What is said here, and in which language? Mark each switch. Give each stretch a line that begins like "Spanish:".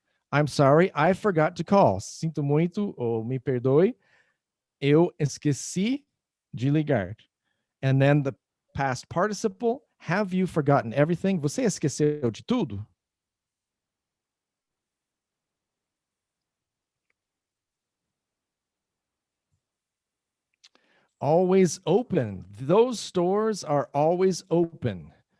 English: I'm sorry, I forgot to call.
Portuguese: Sinto muito, ou me perdoe, eu esqueci de ligar.
English: And then the past participle, have you forgotten everything?
Portuguese: Você esqueceu de tudo?
English: Always open. Those stores are always open.